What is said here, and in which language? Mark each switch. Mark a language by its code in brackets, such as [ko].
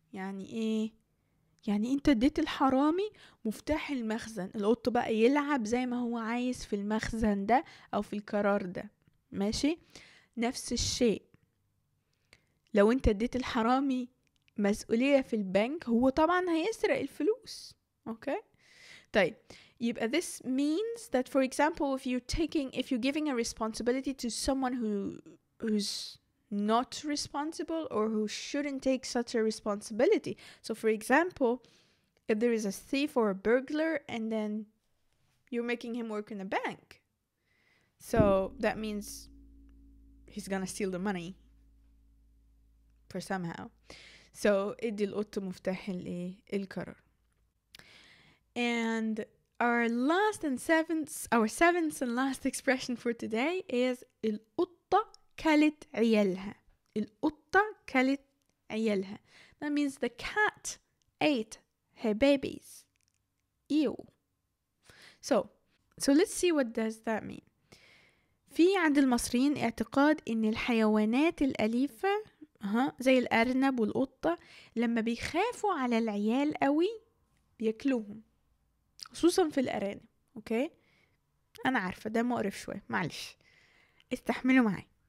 [ar] يعني ايه؟ يعني انت اديت الحرامي مفتاح المخزن، القط بقى يلعب زي ما هو عايز في المخزن ده او في القرار ده. ماشي؟ نفس الشيء لو انت اديت الحرامي مسؤولية في البنك، هو طبعا هيسرق الفلوس. اوكي؟ طيب يبقى [en] this means that for example if you're giving a responsibility to someone who's not responsible or who shouldn't take such a responsibility. So for example, if there is a thief or a burglar and then you're making him work in a bank, so that means he's gonna steal the money for somehow. So [ar] ادي القط مفتاح القرار. [en] And our seventh and last expression for today is [ar] القطة كلت عيالها. القطة كلت عيالها. [en] That means the cat ate her babies. Ew. So let's see what does that mean. [ar] في عند المصريين اعتقاد ان الحيوانات الأليفة زي الأرنب والقطة لما بيخافوا على العيال قوي بياكلوهم، خصوصا في الأرانب. اوكي، انا عارفة ده مقرف شوية، معلش استحملوا معي.